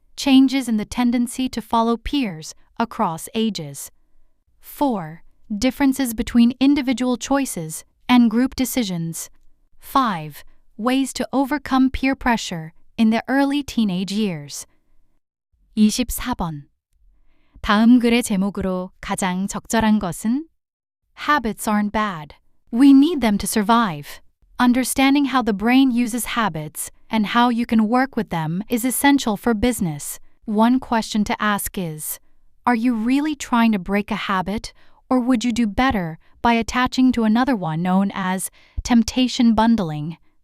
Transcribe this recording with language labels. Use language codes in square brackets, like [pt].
[en] Changes in the tendency to follow peers across ages. 4. Differences between individual choices and group decisions. 5. Ways to overcome peer pressure in the early teenage years. [ko] 24번. 다음 글의 제목으로 가장 적절한 것은? [en] Habits aren't bad. We need them to survive. Understanding how the brain uses habits and how you can work with them is essential for business. One question to ask is, are you really trying to break a habit, or would you do better by attaching to another one known as temptation bundling?